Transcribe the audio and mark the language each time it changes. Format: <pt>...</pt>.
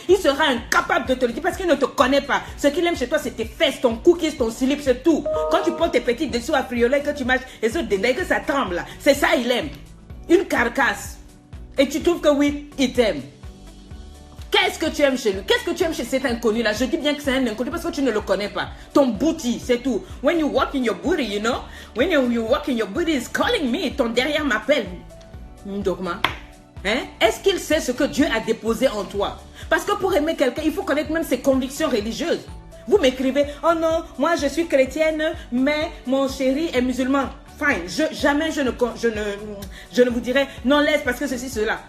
<fr>Il sera incapable de te le dire parce qu'il ne te connaît pas. Ce qu'il aime chez toi, c'est tes fesses, ton cookies, ton slip, c'est tout. Quand tu prends tes petits dessous à frioler, que tu marches, et que ça tremble là, c'est ça il aime. Une carcasse. Et tu trouves que oui, il t'aime. Qu'est-ce que tu aimes chez lui? Qu'est-ce que tu aimes chez cet inconnu là? Je dis bien que c'est un inconnu parce que tu ne le connais pas. Ton booty, c'est tout.</fr> <en>When you walk in your booty, you know? When you walk in your booty, is calling me.</en> <fr>Ton derrière m'appelle. Ndogma. Hein? Est-ce qu'il sait ce que Dieu a déposé en toi? Parce que pour aimer quelqu'un, il faut connaître même ses convictions religieuses. Vous m'écrivez, oh non, moi je suis chrétienne, mais mon chéri est musulman. Fine, jamais je ne vous dirai non laisse parce que ceci, cela.</fr>